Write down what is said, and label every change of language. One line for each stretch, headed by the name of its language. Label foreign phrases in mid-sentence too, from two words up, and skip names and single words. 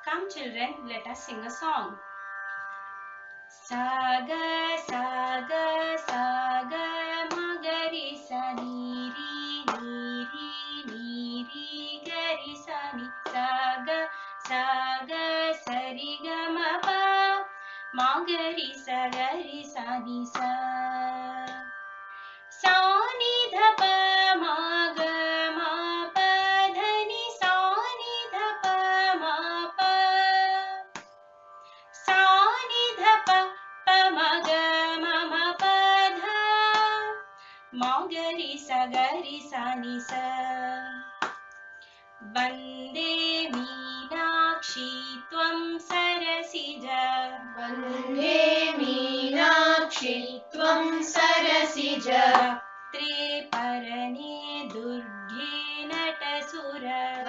English: children, let us sing a song. Saga, saga, saga, magari, sa, ni, ri, gari, sa, ni. Saga, saga, sari, ga, ma, pa, magari, sa, ni, sa. Sa, ni, dha, pa, ma, ga, ma, pa, dha, ni, sa, ni, dha, pa, ma, pa. Sa, ni, dha, pa, pa, ma, ga, ma, pa, dha. Ma, ga, ri, sa, ni, sa.
Sanskrit: Vande Meenakshi tvam sarasija. Vande Meenakshi tvam sarasija. 𝗕𝗢𝗪ने दुर्गे नटसुरा.